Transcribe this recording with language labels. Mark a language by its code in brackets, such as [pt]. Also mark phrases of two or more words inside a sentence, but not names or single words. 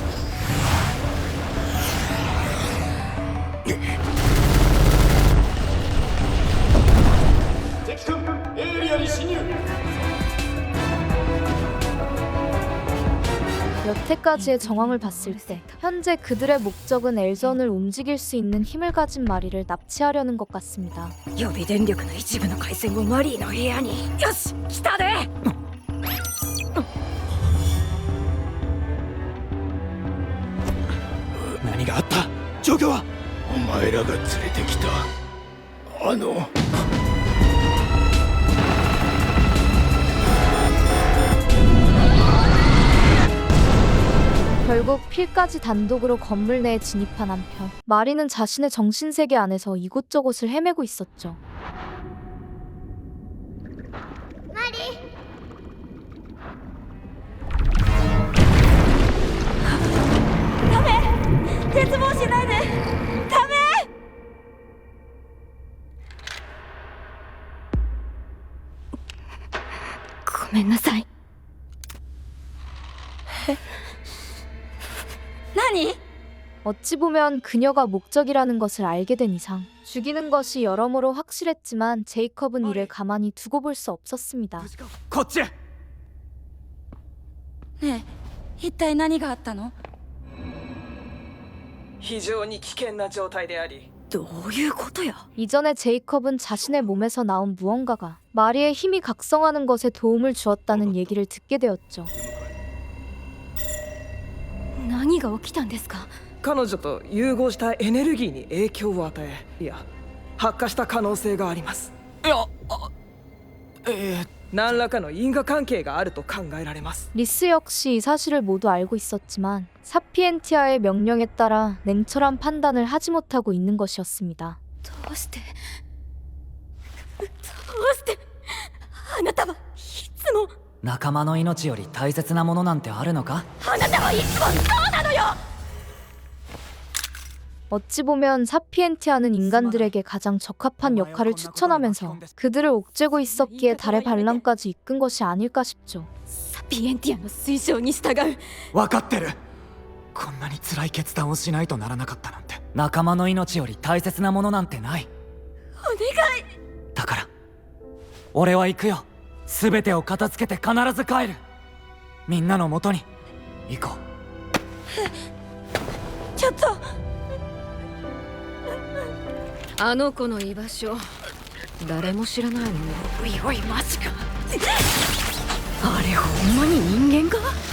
[ko] 여태까지의 정황을 봤을 때 현재 그들의 목적은 엘전을 움직일 수 있는 힘을 가진 마리를 납치하려는 것 같습니다. [ja] 予備電力の一部の回線をマリーの部屋に。よし、来たで。何があった？状況は？お前らが連れてきたあの [ko] 결국 필까지 단독으로 건물 내에 진입한 한편 마리는 자신의 정신세계 안에서 이곳저곳을 헤매고 있었죠. 마리! [ja] ダメ！絶望しないで！ダメ！ごめんなさい。何? [ko] 어찌 보면 그녀가 목적이라는 것을 알게 된 이상 죽이는 것이 여러모로 확실했지만 제이컵은 이를 가만히 두고 볼 수 없었습니다. [ja] こっちへ。ねえ、一体何があったの？非常に危険な状態であり。どういうことや? [ko] 이전에 제이컵은 자신의 몸에서 나온 무언가가 마리의 힘이 각성하는 것에 도움을 주었다는 얘기를 듣게 되었죠. [ja] 何が起きたんですか？彼女と融合したエネルギーに影響を与え、いや、発火した可能性があります。いや、何らかの因果関係があると考えられます。 [ko] 리스 역시 이 사실을 모두 알고 있었지만 사피엔티아의 명령에 따라 냉철한 판단을 하지 못하고 있는 것이었습니다. [ja] どうしてあなたはいつも仲間の命より大切なものなんてあるのか？あなたはいつもそうなのよ! [ko] 어찌 보면 사피엔티아는 인간들에게 가장 적합한 역할을 추천하면서 그들을 옥죄고 있었기에 달의 반란까지 이끈 것이 아닐까 싶죠. [ja] サピエンティアの推奨に従う。分かってる。こんなに辛い決断をしないとならなかったなんて。仲間の命より大切なものなんてない。お願い。だから俺は行くよ。全てを片付けて必ず帰る。みんなの元に行こう。ちょっと。あの子の居場所誰も知らないの？おいおいマジか。あれほんまに人間か？